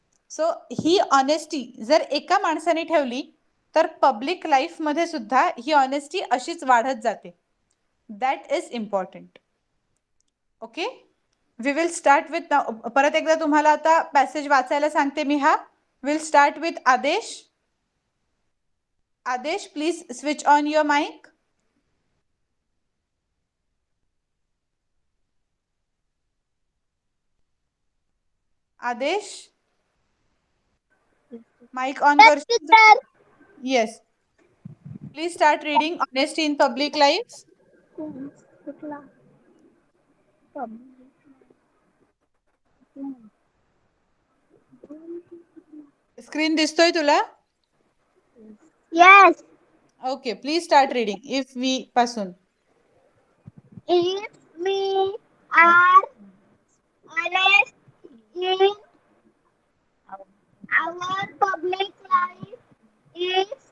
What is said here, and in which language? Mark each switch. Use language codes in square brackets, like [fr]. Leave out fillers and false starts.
[mr] So ही honesty जर एका माणसाने ठेवली तर पब्लिक लाईफ मध्ये सुद्धा ही ऑनेस्टी अशीच वाढत जाते. [en] That is important. Okay, we will start with, [mr] परत एकदा तुम्हाला आता पॅसेज वाचायला सांगते मी. [en] हा will start with Adesh. Adesh, please switch on your mic. [mr] आदेश, माइक ऑन कर. [en] Yes, please start reading honesty in public life. [mr] Screen दिसतोय तुला? [en] Yes. Okay, please start reading. If we [mr] पासून. [en] If we are honest in our public life, is